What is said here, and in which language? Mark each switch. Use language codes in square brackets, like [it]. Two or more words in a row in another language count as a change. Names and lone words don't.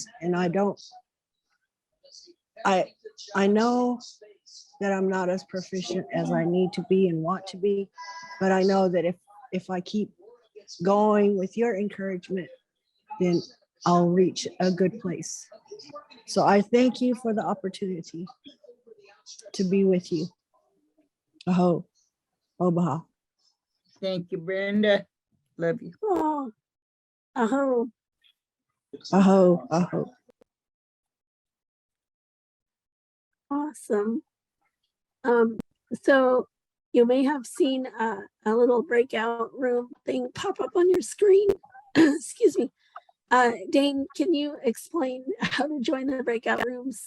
[en] And I know that I'm not as proficient as I need to be and want to be, but I know that if I keep going with your encouragement, then I'll reach a good place. So I thank you for the opportunity to be with you. Aho, Obaha. Thank you, Brenda. Love you. Oh, aho. Aho, aho. Awesome. So you may have seen a little breakout room thing pop up on your screen. Excuse me. Dane, can you explain how to join the breakout rooms?